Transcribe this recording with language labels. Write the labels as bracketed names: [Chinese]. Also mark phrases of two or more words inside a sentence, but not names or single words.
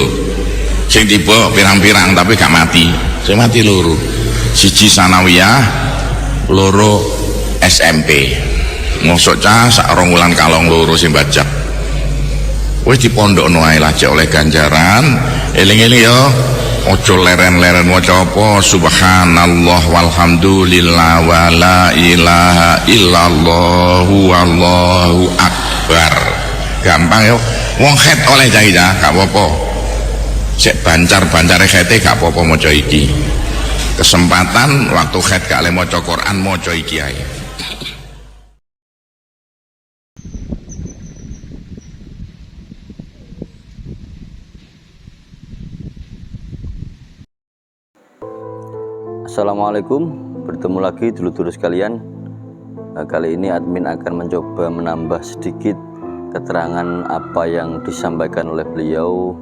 [Javanese] Sing tiba pirang-pirang tapi gak mati, sing mati loro, siji sanawiyah, loro SMP. Mosok cah sak 2 wulan kalong loro sing bajak. Wis dipondokno ae lah oleh ganjaran. Eling-eling ya, aja leren-leren maca apa [Arabic] سبحان الله والحمد لله ولا إله إلا الله والله أكبر. [Javanese] Gampang ya. Wong khet oleh cah gak apa-apa. Sek bancar-bancare khete gak apa-apa maca iki. Kesempatan waktu khet gak le maca Quran maca iki ae. [Indonesian] Assalamualaikum, bertemu lagi dulur-dulur sekalian. Kali ini admin akan mencoba menambah sedikit keterangan apa yang disampaikan oleh beliau